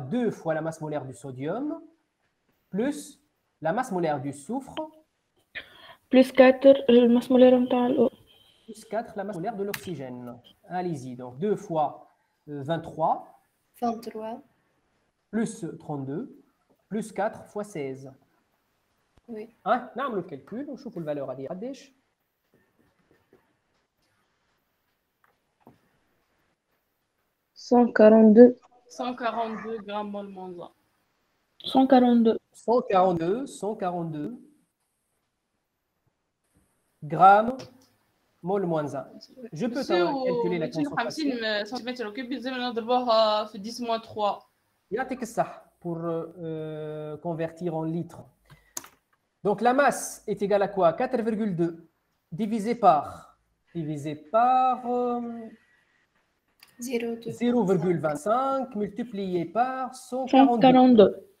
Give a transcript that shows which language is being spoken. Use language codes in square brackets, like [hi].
[fr] 2 fois la masse molaire du sodium plus la masse molaire du soufre plus 4 la masse molaire de l'eau. Plus 4 la masse molaire de l'oxygène. Allez-y, donc 2 fois 23 plus 32 plus 4 fois 16. Oui. [ar] نعمل الكالكول ونشوفوا الفالور هذه قداش. « [fr] 142 grammes mol moins 1. 142 grammes mol moins 1. Je peux calculer la concentration. [ar] 50 cm3 لازم نضربوها في 10 moins 3. يعطيك الصح [fr] pour convertir en litres. Donc la masse est égale à quoi? 4,2 divisé par 0,25 multiplié par 142.